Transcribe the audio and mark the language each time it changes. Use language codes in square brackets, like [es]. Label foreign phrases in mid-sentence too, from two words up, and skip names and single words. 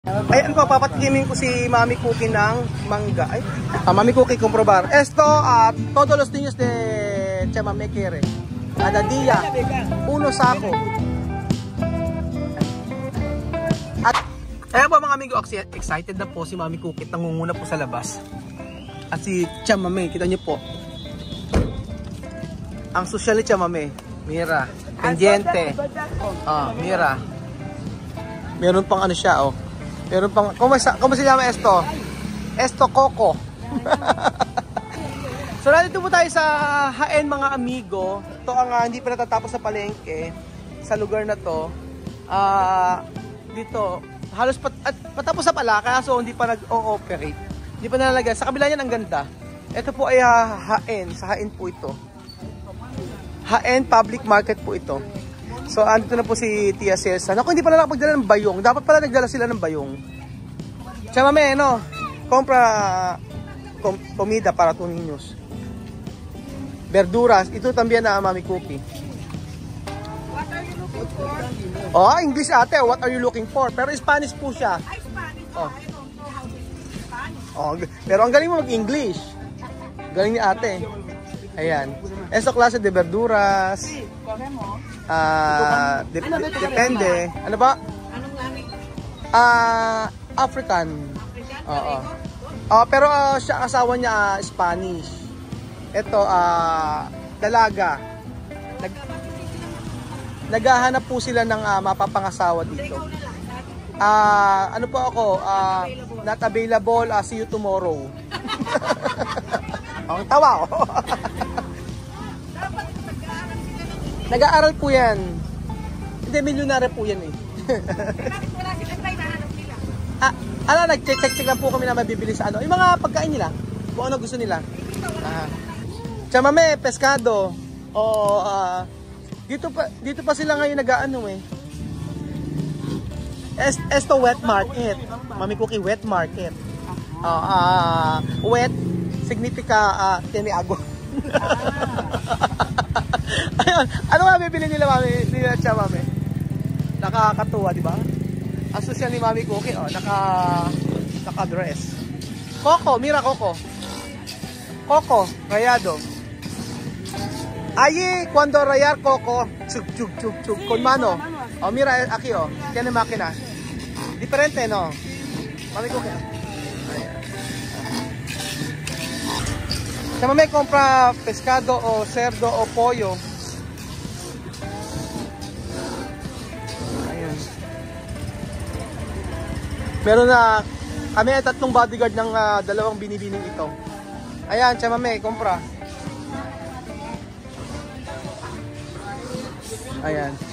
[tl] Ayan po, papatikimin ko si Mami Cookie ng mangga. Ay, Mami Cookie, comprobar. [es] Esto at todos los niños de Chamamekere. Cada día, uno sako. [tl] At ayan po mga amigo, excited na po si Mami Cookie. Nangunguna po sa labas. At si Chamame, kita niyo po. Ang social ni Chamame. [es] Mira, pendiente. Mira. [tl] Meron pang ano siya, oh. Meron pang, [es] ¿cómo se llama esto? Esto Coco. [tl] So nandito po tayo sa Jaén mga amigo. Ito ang hindi pa natatapos sa palengke. Sa lugar na to. Dito, halos patapos na pala, kaso hindi pa nag-ooperate. Hindi pa nalalagay. Sa kabila niyan ang ganda. Ito po ay Jaén. Sa Jaén po ito. Jaén Public Market po ito. So, andito na po si Tia Cesa. Naku, hindi pala nakapagdala ng bayong. Dapat pala nagdala sila ng bayong. Chamame, no? [es] Compra comida para to niños. Verduras. [tl] Ito también na Mami Cookie. [en] What are you looking for? [tl] Oh, English ate. [en] What are you looking for? [tl] Pero Spanish po siya. Ay, Spanish. Oh. [en] I don't know how to speak Spanish. [tl] Oh, pero ang galing mo mag-English. Galing ni ate. Ayan. [es] Esa klase de verduras. Sí, cogemos. Depende. [tl] Ano ba? Anong langit? African. Oo. Pero siya asawa niya Spanish. Ito dalaga. Naghahanap po sila ng mapapangasawa dito. Ano po ako? [en] Not available. See you tomorrow. [tl] Ang tawa ko. Nag-aaral po yan. Hindi, milyonaryo po yan eh. Wala sila tayo nahanap nila. Nag-check lang po kami na mabibili sa ano. Yung mga pagkain nila. Kung ano gusto nila. Chamame, pescado. Dito pa sila ngayon nag-aano eh. [en] Esto wet market. Mami Cookie, wet market. [es] Wet significa tiene agua. [tl] Ayun, ano nga bibili nila Mami? Nila Chamame. Nakakatuwa, di ba? Ang social ni Mami Cookie, naka-dress. [es] Coco, mira Coco. Coco, rayado. Allí, cuando rayar Coco, chug, con mano. Mira, aquí, tiene máquina. Diferente, no? Mami Cookie. Chamame, compra pescado o cerdo o pollo. [tl] Ayan. Meron na kami ay tatlong bodyguard ng dalawang binibining ito. Ayan, Chamame, compra. Ayan.